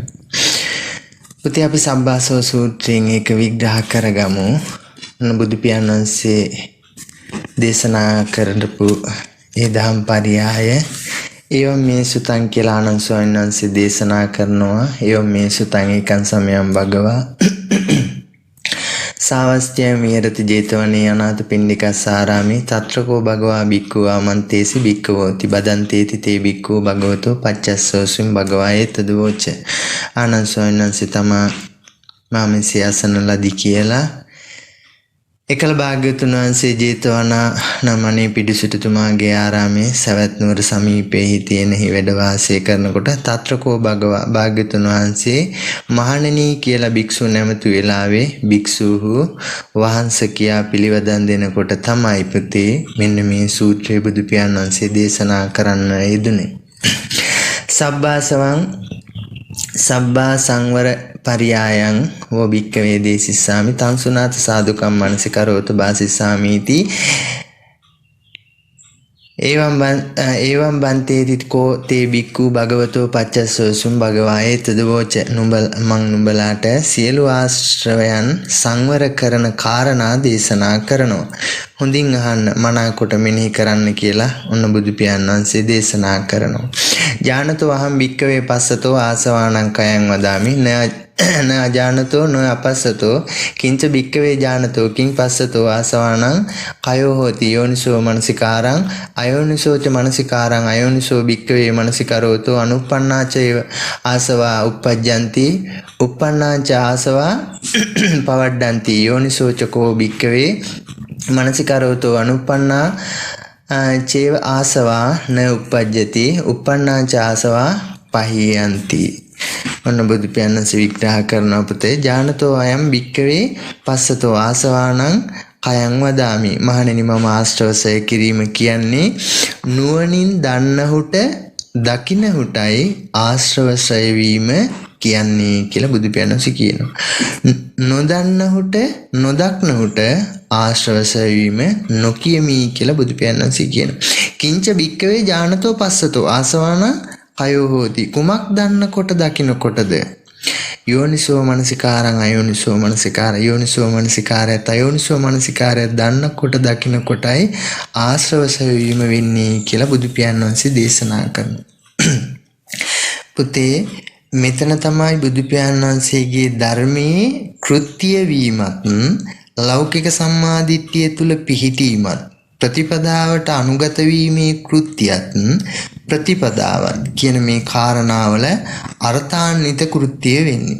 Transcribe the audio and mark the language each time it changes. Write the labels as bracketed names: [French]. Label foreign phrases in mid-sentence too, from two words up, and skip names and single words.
[Sinhala] පුතේ අපි සබ්බාසව සූත්‍රයෙන් ඒක විග්‍රහ කරගමු. බුදු පියාණන් දේශනා කරපු ඒ දහම් පරියාය [Pali] ඒව මේ සුතං [Sinhala] කියලා ආනන්ද ස්වාමීන් වහන්සේ දේශනා කරනවා. [Pali] ඒව මේ සුතං ඒකං සමයං භගවා සාවස්ත්‍ය මිහෙරති ජේතවනේ අනාථපිණ්ඩිකස්සාරාමේ තත්‍රකෝ භගවා බික්ඛු ආමන්තේසි බික්ඛවෝති බදන්තේති තේ බික්ඛු භගවතෝ පච්චස්සෝසුම් භගවා ඒතදවෝච. [Sinhala] ආනන්ද ස්වාමීන් වහන්සේ තමා මාමෙසේ අසනලදී කියලා එකල භාග්‍යවතුන් වහන්සේ ජේතවනාරාමේ පිඬුසිටුතුමාගේ ආරාමේ සවැත් නුවර සමීපයේ තියෙන වැඩ වාසය කරනකොට [Pali] තත්‍රකෝ භගවා [Sinhala] භාග්‍යවතුන් වහන්සේ මහණෙනි කියලා භික්ෂුව නැමතු වෙලාවේ භික්ෂුහු වහන්සේ කියා පිළිවදන් දෙනකොට තමයි පුතේ මෙන්න මේ සූත්‍රය බුදු පියාණන් වහන්සේ දේශනා කරන්න යෙදුනේ. [Pali] සබ්බා සංවර පරියායං වෝ භික්ඛවේ දේසිස්සාමි තං සුනාත සාදුකම් මනසිකරෝත බාසිස්සාමීති එවං බන්තේති කෝ තේ බික්ඛු භගවතෝ පච්චස්සෝසුම් භගවා ඒතදවෝච. [Sinhala] නුඹලාට සියලු ආශ්‍රවයන් සංවර කරන කාරණා දේශනා කරනවා. හොඳින් අහන්න මනාකොට මෙනෙහි කරන්න කියලා ඔන්න බුදු පියාණන් වහන්සේ දේශනා කරනවා. [Pali] ඥානතෝ අහං භික්ඛවේ පස්සතෝ ආසවාණං කයං වදාමි න අජානතෝ න අපස්සතෝ කිංච භික්ඛවේ ඥානතෝ කිං පස්සතෝ ආසවාණං කයෝ හෝති යෝනිසෝ මනසිකාරං අයෝනිසෝච මනසිකාරං අයෝනිසෝ භික්ඛවේ මනසිකරෝතෝ අනුප්පන්නාච ආසවා uppajjanti uppannāca ආසවා පවඩ්ඩಂತಿ යෝනිසෝච කෝ භික්ඛවේ මනසිකරෝතෝ අනුප්පන්නා චේව ආසවා න uppajjati uppannāca ආසවා පහියಂತಿ. [Sinhala] ඔන්න බුදු පියාණන් විග්‍රහ කරන පුතේ [Pali] ඥානතෝ අයම් භික්ඛවේ පස්සතෝ ආසවාණං කයං වදාමි. [Sinhala] මහණෙනි මම ආශ්‍රවසය කිරීම කියන්නේ නුවණින් දන්නහුට දකින්නහුටයි ආශ්‍රවසය වීම කියන්නේ කියලා බුදු පියාණන් කියනවා. නොදන්නහුට නොදක්නහුට ආශ්‍රවසය වීම නොකියමි කියලා බුදු පියාණන් කියනවා. [Pali] කිංච භික්ඛවේ ඥානතෝ පස්සතෝ ආසවාණං කයෝ හෝති [Sinhala] කුමක් දන්නකොට දකින්නකොටද? [Pali] යෝනිසෝ මනසිකාරං [Sinhala] අයෝනිසෝ මනසිකාරය යෝනිසෝ මනසිකාරයත් අයෝනිසෝ මනසිකාරයත් දන්නකොට දකින්නකොටයි ආශ්‍රවසය වීම වෙන්නේ කියලා බුදු පියාණන් වහන්සේ දේශනා කරනවා. පුතේ මෙතන තමයි බුදු පියාණන් වහන්සේගේ ධර්මයේ කෘත්‍ය වීමත් ලෞකික සම්මාදිට්ඨිය තුල පිහිටීමත් ප්‍රතිපදාවට අනුගත වීමේ කෘත්‍යයත් ප්‍රතිපදාවත් කියන මේ කාරණාවල අර්ථාන්විත කෘත්‍ය වෙන්නේ.